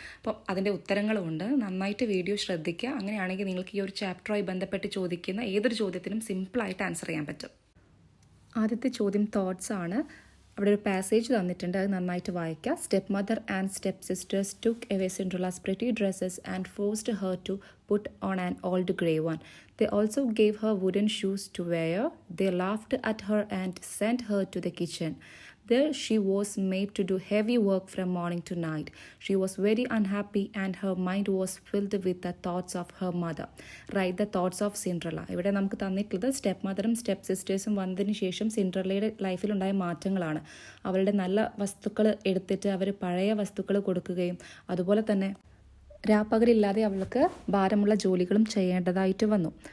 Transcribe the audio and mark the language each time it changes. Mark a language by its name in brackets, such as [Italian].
[Malayalam] അപ്പോൾ അതിൻ്റെ ഉത്തരങ്ങളുമുണ്ട്. നന്നായിട്ട് വീഡിയോ ശ്രദ്ധിക്കുക. അങ്ങനെയാണെങ്കിൽ നിങ്ങൾക്ക് ഈ ഒരു ചാപ്റ്ററുമായി ബന്ധപ്പെട്ട് ചോദിക്കുന്ന ഏതൊരു ചോദ്യത്തിനും സിമ്പിളായിട്ട് ആൻസർ ചെയ്യാൻ പറ്റും. ആദ്യത്തെ ചോദ്യം തോട്ട്സ് ആണ്. അവിടെ ഒരു പാസേജ് തന്നിട്ടുണ്ട്, അത് നന്നായിട്ട് വായിക്കുക. [English] Stepmother and stepsisters took away Cinderella's pretty dresses and forced her to put on an old grey one. They also gave her wooden shoes to wear. They laughed at her and sent her to the kitchen. There she was made to do heavy work from morning to night. She was very unhappy and her mind was filled with the thoughts of her mother. Write the thoughts of Cinderella. [Malayalam] ഇവിടെ നമുക്ക് തന്നിട്ടുള്ളത് step മദറും step സിസ്റ്റേഴ്സും വന്നതിന് ശേഷം സിൻഡ്രല്ലയുടെ ലൈഫിലുണ്ടായ മാറ്റങ്ങളാണ്. അവളുടെ നല്ല വസ്തുക്കൾ എടുത്തിട്ട് അവർ പഴയ വസ്തുക്കൾ കൊടുക്കുകയും അതുപോലെ തന്നെ രാപ്പകലില്ലാതെ അവൾക്ക് ഭാരമുള്ള ജോലികളും ചെയ്യേണ്ടതായിട്ട് വന്നു.